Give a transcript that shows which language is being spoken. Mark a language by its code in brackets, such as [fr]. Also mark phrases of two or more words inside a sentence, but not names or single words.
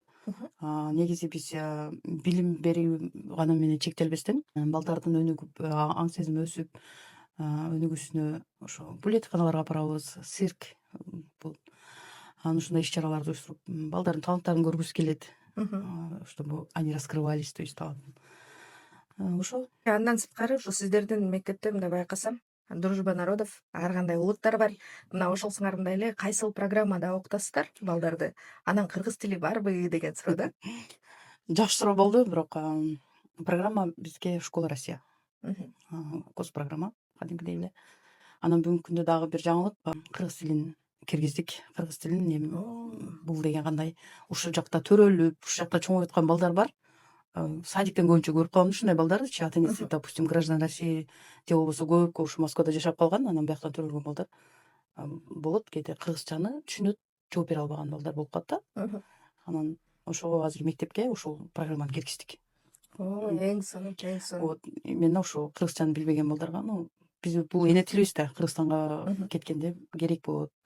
[ky] Негизи биз билим берүү гана менен чектелбестен, балдардын өнүгүп, аң сезими өсүп, өнүгүүсүнө ошо булетканаларга апарабыз, цирк. Анан ушундай иш чараларды уюштуруп, балдардын таланттарын көргүсү келет. [ru] Чтобы они раскрывались, то есть ошо. [ky] Андан сырткары ушу сиздердин мектепте мындай байкасам, [ru] Дружба народов, [ky] ар кандай улуттар бар. Мына ошол сыңарындай эле кайсыл программада окутасыздар балдарды? Анан кыргыз тили барбы деген суроо да. Жакшы суроо болду, бирок программа бизге Школа Россия. Госпрограмма кадимкидей эле. Анан бүгүнкү күндө дагы бир жаңылык, кыргыз тилин киргиздик. Кыргыз тилин эми бул деген кандай ушул жакта төрөлүп, ушул жакта чоңоюп аткан балдар бар. Садиктен көбүнчө көрүп калам ушундай балдарды, ата энеси, [ru] допустим, граждан России [ky] же болбосо көп ушу Москвада жашап калган, анан бияктан төрөлгөн балдар болот. Кээде кыргызчаны түшүнөт, жооп бере албаган балдар болуп калат да. Анан ошого азыр мектепке ушул программаны киргиздик. Эң сонун, эң сонун. [ru] Вот именно [ky] ошо кыргызчаны билбеген балдарга, биз бул эне тилибиз да, Кыргызстанга кеткенде керек болот.